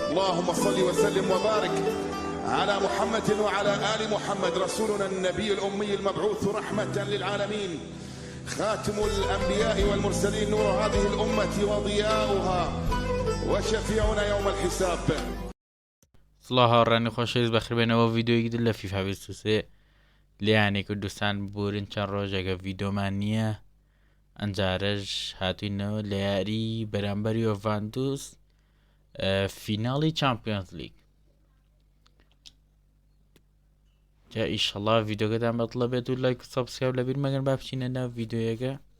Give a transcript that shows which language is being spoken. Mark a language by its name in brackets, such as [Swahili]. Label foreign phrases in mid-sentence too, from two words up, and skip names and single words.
[Arabic] اللهم صل وسلم وبارك على محمد وعلى آل محمد رسولنا النبي الأمي المبعوث رحمة للعالمين، خاتم الأنبياء والمرسلين، نور هذه الأمة وضياؤها وشفيعنا يوم الحساب. [Central Kurdish] الله راني خوشیز بخیر بینەوە ڤیددیۆیەکی در لە فیفا 23 لیانی کوردستان بورن چەند ڕۆژێکە ڤیددیۆمان نییە، ئەنجارەش هاتوینەوە لە یاری بەرامبەر یۆڤاندوس فیناڵی چامپیۆنز لیگ. جا ئیشەڵا ڤیددیۆکەتان بەدڵە بێت و لایک و سابسکرایب لەبیر مەگەن با بچینە ناو ڤیددیۆیەکە.